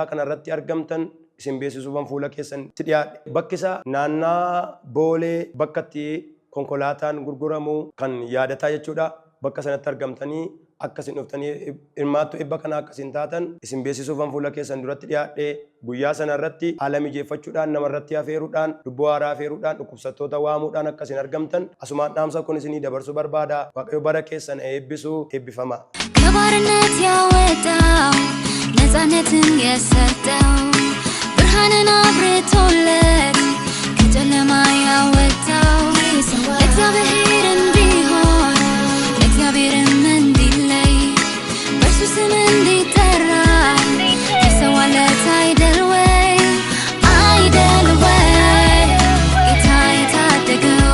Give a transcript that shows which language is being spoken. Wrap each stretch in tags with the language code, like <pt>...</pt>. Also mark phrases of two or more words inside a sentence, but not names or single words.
<om>kanarratti argamtan isin beeksisuufan fuula keessanitti dhiyaadhe bakkisaa naannaa boolee bakkatti konkolaataan gurguramu kan yaadataa jechuudha bakka sanatti argamtanii akkasin dhuftanii hirmaattu eebba kana akkasin taatan isin beeksisuufan fuula keessan duratti dhiyaadhe guyyaa sana irratti haala mijeeffachuudhaan namarratti afeeruudhaan lubbuu haaraa afeeruudhaan dhukkubsattoota waamuudhaan akkasin argamtan asumaan dhaamsa kun isinii dabarsuu barbaada waaqayyo bara keessan eebbisuu eebbifama.</om> <am>ከባርነት ያወጣው ነፃነትን የሰጠው ብርሃንን አብርቶለት ከጨለማ ያወጣው እግዚአብሔር እንዲሆን እግዚአብሔርም እንዲለይ በእርሱ ስም እንዲጠራ የሰዋለት አይደል ወይ አይደል ወይ ጌታ የታደገው።</am>